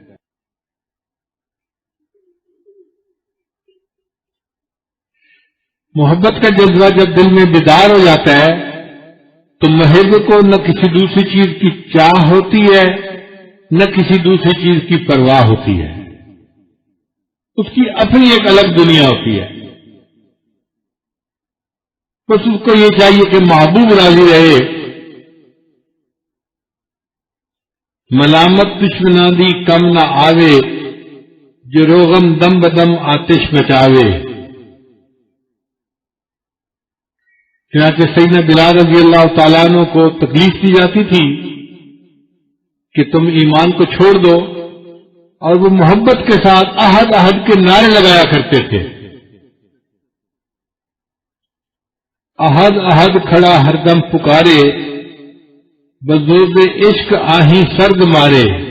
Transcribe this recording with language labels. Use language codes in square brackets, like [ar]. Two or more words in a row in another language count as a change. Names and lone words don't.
[ur] محبت کا جذبہ جب دل میں بیدار ہو جاتا ہے تو محب کو نہ کسی دوسری چیز کی چاہ ہوتی ہے، نہ کسی دوسری چیز کی پرواہ ہوتی ہے، اس کی اپنی ایک الگ دنیا ہوتی ہے۔ بس اس کو یہ چاہیے کہ محبوب راضی رہے، ملامت دشمنانی کم نہ آوے، جو روغم دم بدم آتش مچاوے۔ چنانچہ سیدنا بلال [ar] رضی اللہ تعالیٰ عنہ [ur] کو تکلیف دی جاتی تھی کہ تم ایمان کو چھوڑ دو، اور وہ محبت کے ساتھ [ar] احد احد [ur] کے نعرے لگایا کرتے تھے۔ [ar] احد احد [ur] کھڑا ہر دم پکارے، بزرگ عشق آہیں سرد مارے۔